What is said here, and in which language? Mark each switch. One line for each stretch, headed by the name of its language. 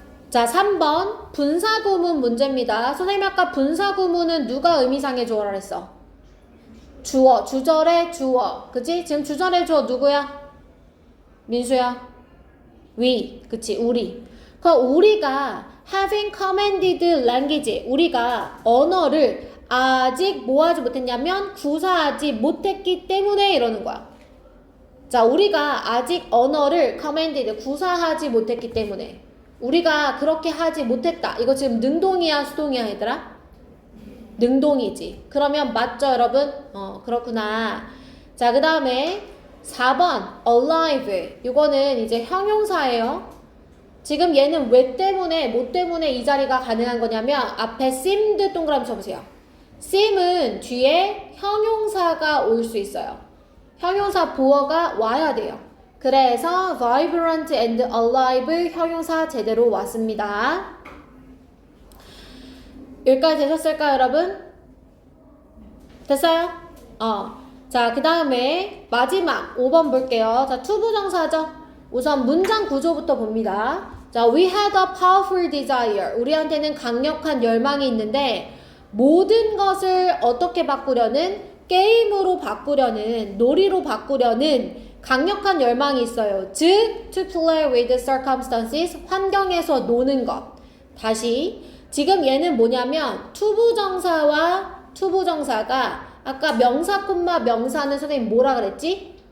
Korean: 자, 3번 분사구문 문제입니다. 선생님 아까 분사구문은 누가 의미상의 주어라 했어? 주어, 주절의 주어. 그치? 지금 주절의 주어 누구야? 민수야? we. 그치? 우리. 우리가
English: having commanded language.
Korean: 우리가 언어를 아직 뭐 하지 못했냐면 구사하지 못했기 때문에 이러는 거야. 자, 우리가 아직 언어를 commanded 구사하지 못했기 때문에 우리가 그렇게 하지 못했다. 이거 지금 능동이야 수동이야 얘들아? 능동이지. 그러면 맞죠 여러분? 그렇구나. 자, 그 다음에 4번 alive. 이거는 이제 형용사예요. 지금 얘는 왜 때문에 뭐 때문에 이 자리가 가능한 거냐면 앞에 seemed 동그라미 쳐보세요. seem은 뒤에 형용사가 올 수 있어요. 형용사 보어가 와야 돼요. 그래서
English: vibrant and alive
Korean: 형용사 제대로 왔습니다. 여기까지 되셨을까요 여러분? 됐어요? 자, 그 다음에 마지막 5번 볼게요. 자, 투부정사죠. 우선 문장 구조부터 봅니다.
English: 자, we had a powerful desire.
Korean: 우리한테는 강력한 열망이 있는데 모든 것을 어떻게 바꾸려는 게임으로 바꾸려는 놀이로 바꾸려는 강력한 열망이 있어요. 즉,
English: to play with circumstances,
Korean: 환경에서 노는 것. 다시, 지금 얘는 뭐냐면 투부정사와 투부정사가 아까 명사 콤마 명사는 선생님 뭐라 그랬지?